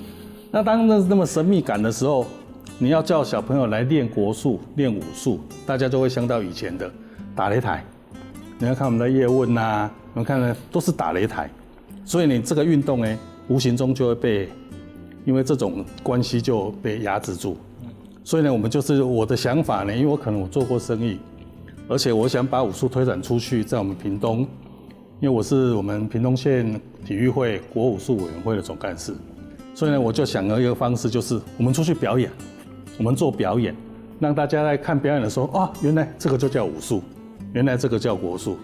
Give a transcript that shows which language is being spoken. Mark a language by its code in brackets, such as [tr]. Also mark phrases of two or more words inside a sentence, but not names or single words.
[zh] 那當那麼神秘感的時候，你要叫小朋友來練國術、練武術，大家就會想到以前的打擂台。你要看我們的葉問吶，我們看呢都是打擂台，所以你這個運動呢，無形中就會被，因為這種關係就被壓制住。所以呢，我們就是我的想法呢，因為我可能我做過生意，而且我想把武術推展出去，在我們屏東因为我是我们屏东县体育会国武术委员会的总干事，所以呢，我就想了一个方式，就是我们出去表演，我们做表演，让大家在看表演的时候，啊，原来这个就叫武术，原来这个叫国术。